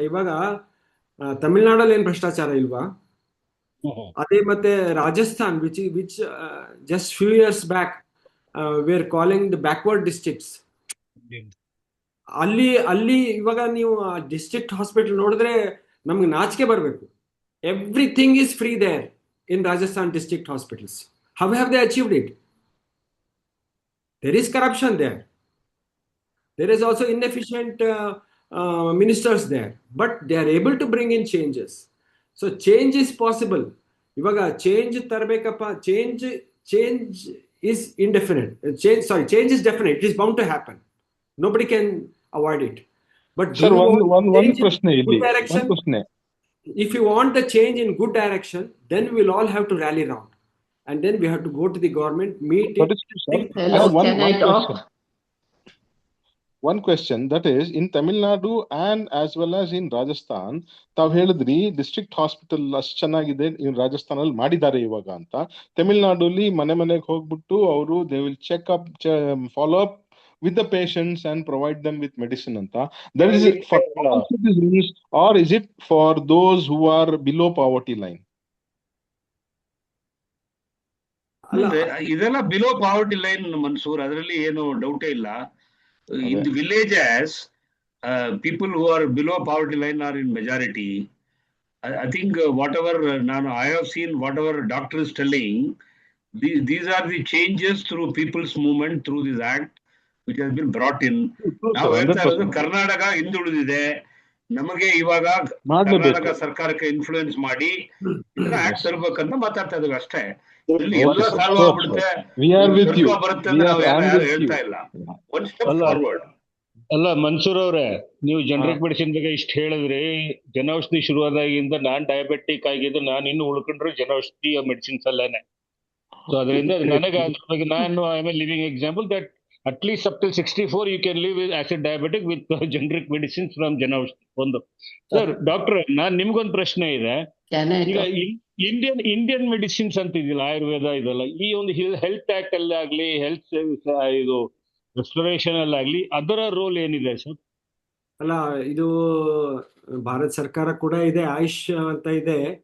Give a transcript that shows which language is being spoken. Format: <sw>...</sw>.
<kn>ಇವಾಗ ತಮಿಳ್ನಾಡಲ್ಲಿ ಏನ್ ಭ್ರಷ್ಟಾಚಾರ ಇಲ್ವಾ? ಅದೇ ಮತ್ತೆ Rajasthan</kn> <en>which just few years back were calling the backward districts,</en> <kn>ಅಲ್ಲಿ ಇವಾಗ ನೀವು ಡಿಸ್ಟ್ರಿಕ್ಟ್ ಹಾಸ್ಪಿಟಲ್ ನೋಡಿದ್ರೆ ನಮ್ಗೆ ನಾಚಿಕೆ ಬರಬೇಕು.</kn> <en>Everything is free there in Rajasthan district hospitals. How have they achieved it? There is corruption there. There is also inefficient ministers there, but they are able to bring in changes. So change is possible.</en> <kn>Ivaga change tarbekappa,</kn> <en>change is indefinite. Change is definite. It is bound to happen. Nobody can avoid it. But sir, one question if you want the change in good direction, then we will all have to rally round. And then we have to go to the government, meet it. Hello, can I talk? One question, that is, in Tamil Nadu and as well as in Rajasthan,</en> <kn>ತಾವ್ ಹೇಳಿದ್ರಿ district hospital ಅಷ್ಟು ಚೆನ್ನಾಗಿದೆ ಇನ್ ರಾಜಸ್ಥಾನ್ ಅಲ್ಲಿ ಮಾಡಿದ್ದಾರೆ ಇವಾಗ ಅಂತ. ತಮಿಳ್ನಾಡಲ್ಲಿ ಮನೆಗೆ ಹೋಗ್ಬಿಟ್ಟು ಅವರು</kn> <en>They will check up, follow up with the patients and provide them with medicine anta. That is it for all citizens, or is it for those who are below poverty line?</en> <kn>ಇದೆಲ್ಲ below poverty line Mansoor, ಅದರಲ್ಲಿ ಏನು ಡೌಟೇ ಇಲ್ಲ.</kn> <en>In the villages people who are below poverty line are in majority. I think whatever I have seen, whatever doctor is telling, these are the changes through people's movement, through this act which has been brought in.</en> <kn>ನಾವು ಹೇಳ್ತಾ ಇರೋದು ಕರ್ನಾಟಕ ಹಿಂದುಳಿದಿದೆ, ನಮಗೆ ಇವಾಗ ಕರ್ನಾಟಕ ಸರ್ಕಾರಕ್ಕೆ influence ಮಾಡಿ ಇದನ್ನ act ತರಬೇಕಂತ ಮಾತಾಡ್ತಾ ಇದ್ದೀವಿ ಅಷ್ಟೇ. ಎಲ್ಲ ಸಾಲ್ವ್ ಆಗ್ಬಿಡುತ್ತೆ, ಬರುತ್ತೆ ಅಂತ ನಾವು ಯಾರು ಹೇಳ್ತಾ ಇಲ್ಲ.</kn> <en>One step forward.</en> <kn>ಅಲ್ಲ ಮನ್ಸೂರ್ ಅವ್ರೆ, ನೀವು ಜನರಿಕ್ ಮೆಡಿಸಿನ್ ಬಗ್ಗೆ ಇಷ್ಟು ಹೇಳಿದ್ರಿ. ಜನೌಷಧಿ ಶುರುವಾದಾಗಿಂದ ನಾನ್ ಡಯಾಬೆಟಿಕ್ ಆಗಿದ್ದು, ನಾನು ಇನ್ನು ಉಳ್ಕೊಂಡ್ರು ಜನೌಷಧಿ ಮೆಡಿಸಿನ್ಸ್ ಅಲ್ಲೇನೆ. ಸೊ ಅದರಿಂದ ನನಗೆ ಅದ್ರ ಬಗ್ಗೆ ನಾನು</kn> <en>I am a living example that at least up till 64 you can live with as a diabetic with generic medicines from Janaushadhi.</en> <kn>ಒಂದು ಸರ್ ಡಾಕ್ಟರ್, ನಾನ್ ನಿಮ್ಗೊಂದು ಪ್ರಶ್ನೆ ಇದೆ. ಈಗ ಇಂಡಿಯನ್ ಮೆಡಿಸಿನ್ಸ್ ಅಂತ ಇದಿಲ್ಲ, ಆಯುರ್ವೇದ ಇದೆಲ್ಲ, ಈ ಒಂದು ಹೆಲ್ತ್ ಆಕ್ಟ್ ಅಲ್ಲಿ ಆಗ್ಲಿ, ಹೆಲ್ತ್ ಸರ್ವಿಸ್ ಇದು ರೆಸ್ಟೋರೇಷನ್ ಅಲ್ಲಿ ಆಗ್ಲಿ, ಅದರ ರೋಲ್ ಏನಿದೆ ಸರ್? ಅಲ್ಲ, ಇದು ಭಾರತ ಸರ್ಕಾರ ಕೂಡ ಇದೆ, ಆಯುಷ್ ಅಂತ ಇದೆ.</kn>